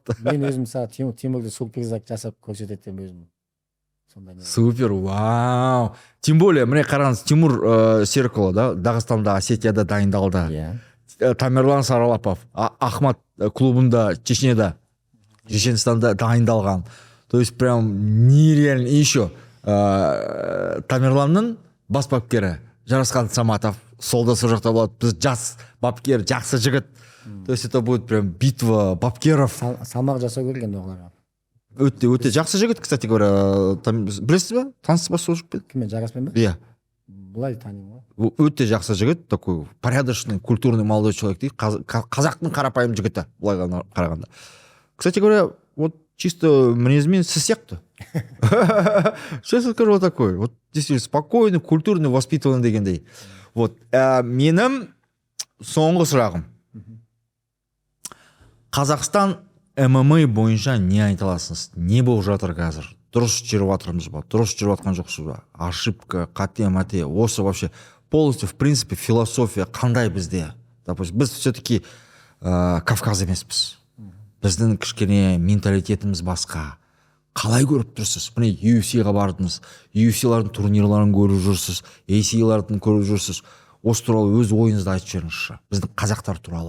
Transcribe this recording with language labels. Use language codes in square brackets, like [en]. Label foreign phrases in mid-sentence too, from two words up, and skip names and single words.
[kk] Мен өзім Тимурды суперзак жасап көрсететем өзім. [ru] Супер, вау. Тем более, [kk] міне қараңыз, Тимур Серікұлы да Дағыстанда, Осетияда дайындалды. Тамерлан Саралапов Ахмат клубында Чечняда, Чеченстанда дайындалған. [ru] То есть прям нереально. И еще [kk] Тамерланның бас бапкері Жарасқан Саматов солда сол жақта болады. Біз жас бапкер, жақсы жігіт. [ru] То есть это будет прям битва бапкеров. [kk] Салмақ жасау керек енді оғларға. Өте жақсы жігіт, [ru] кстати говоря. [kk] Білесіз ба? Танысыз ба сол жігітпен? Кіммен, Жараспен ба? Иә. Бұлай танимын ғой. Өте жақсы жігіт, [ru] такой порядочный, культурный молодой человек дейді. [kk] Қазақтың қарапайым жігіті, бұлай қарағанда. [ru] Кстати говоря, вот чисто [kk] мінезімен сіз сияқты. [ru] Честно скажу, вот такой. Вот действительно спокойный, культурный, воспитанный дегендей. [kk] Вот менің соңғы сұрағым. Қазақстан ММА бойынша не айта аласыз? Не болып жатыр қазір? Дұрыс жүріп жатырмыз ба? Дұрыс жүріп жатқан жоқсыз ба? [ru] Ошибка, [kk] қате-мате, осы [ru] вообще полностью в принципе философия [kk] қандай бізде? Допустим, біз все-таки Кавказ емеспіз. Біздің кішкене менталитетіміз басқа. Қалай көріп тұрсыз? Міне UFC-ға бардыңыз, UFC-лардың турнирларын көріп жүрсіз, ACA-лардың көріп жүрсіз. Осы туралы өз ойыңызды айтып жіберіңізші. Біздің қазақтар туралы.